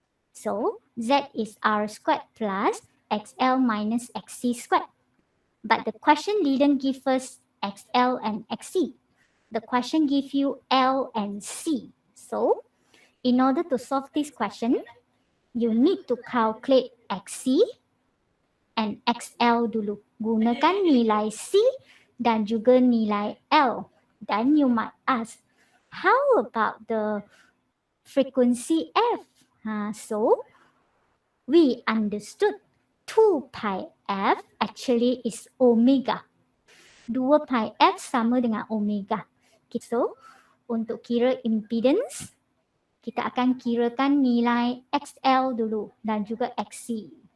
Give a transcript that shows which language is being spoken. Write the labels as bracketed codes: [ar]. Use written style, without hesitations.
[en] So Z is R squared plus XL minus XC squared. But the question didn't give us XL and XC. The question give you L and C. So in order to solve this question, you need to calculate XC and XL [ms] dulu. Gunakan nilai C dan juga nilai L. [en] Then you might ask, how about the frequency F? So we understood 2 pi F actually is omega. [ms] 2 pi F sama dengan omega. So untuk kira impedance, kita akan kirakan nilai XL dulu dan juga XC.